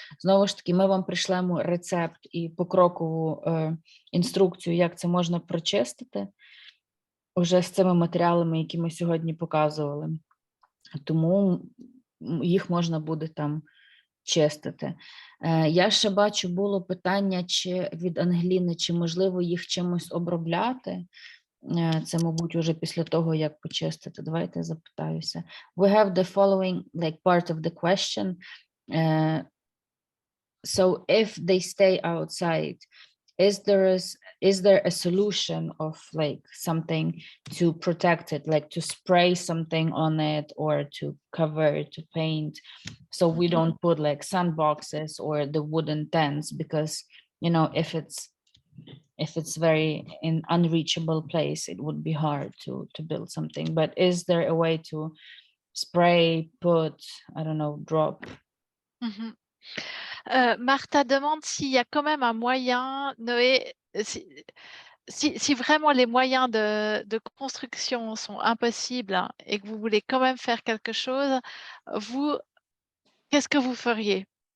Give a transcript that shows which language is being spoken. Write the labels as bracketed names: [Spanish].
[Ukrainian] Знову ж таки, ми вам прийшлемо рецепт і покрокову інструкцію, як це можна прочистити, вже з цими матеріалами, які ми сьогодні показували. Тому їх можна буде там чистити. Я ще бачу, було питання від Ангеліни, чи можливо їх чимось обробляти. Це, мабуть, уже після того, як почистити. Давайте запитаюся. [English] We have the following, like, part of the question. So if they stay outside, is there a solution of like something to protect it, like to spray something on it or to cover it, to paint, so we don't put like sandboxes or the wooden tents, because, you know, if it's very in unreachable place, it would be hard to build something. But is there a way to spray, put, I don't know, drop? [French] Martha demande s'il y a quand même un moyen, Noé, si vraiment les moyens de construction sont impossibles, hein, et que vous voulez quand même faire quelque chose, qu'est-ce que vous feriez?